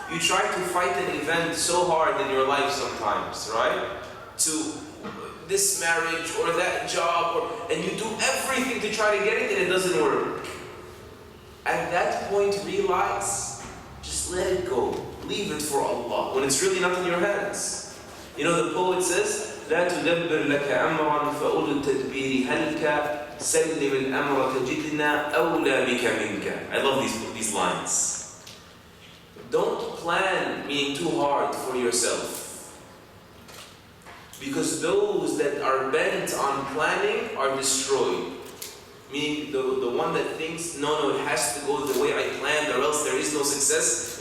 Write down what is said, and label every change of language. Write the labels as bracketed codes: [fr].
[en] You try to fight an event so hard in your life sometimes, right? To this marriage or that job, and you do everything to try to get it and it doesn't work. At that point, realize, just let it go. Leave it for Allah, when it's really not in your hands. You know the poet says, [ar] لا تدبر لك أمرا فأولو التدبير هلك سلم الأمر تجدنا أولى بك منك. [en] I love these lines. Don't plan, meaning too hard for yourself. Because those that are bent on planning are destroyed. Meaning the one that thinks, no, it has to go the way I planned or else there is no success.